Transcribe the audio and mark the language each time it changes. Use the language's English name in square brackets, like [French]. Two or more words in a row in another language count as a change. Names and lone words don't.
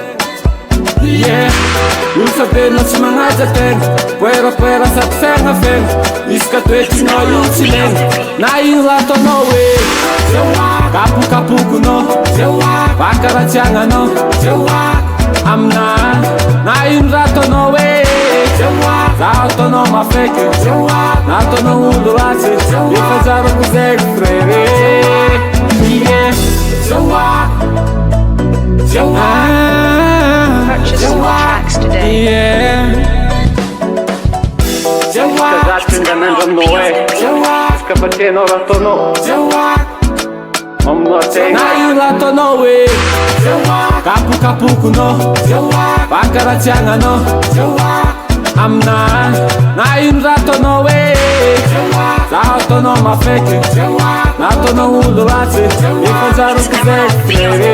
[Malagasy] olo fapena tsy magnaja tegna poerapoera sady fegnafegna izy ka toetrinao io tsy legna na ino raha ataonao hoe kapokapokonao vakaratsiagnanao amina na ino raha ataonao hoe zaho ataonao mafaiky na ataonao olo ratsy efa zarako zay frere. [English] Purchase your tracks today. [Malagasy] Zaty nganandro aminao izy ka fatenao raha ataonao aminao tegna na ino raha ataonao hoe kapokapokonao vakaratsiagnanao amina na ino raha ataonao hoe zaho ataonao mafaiky na ataonao olo ratsy efa zarako zay frere.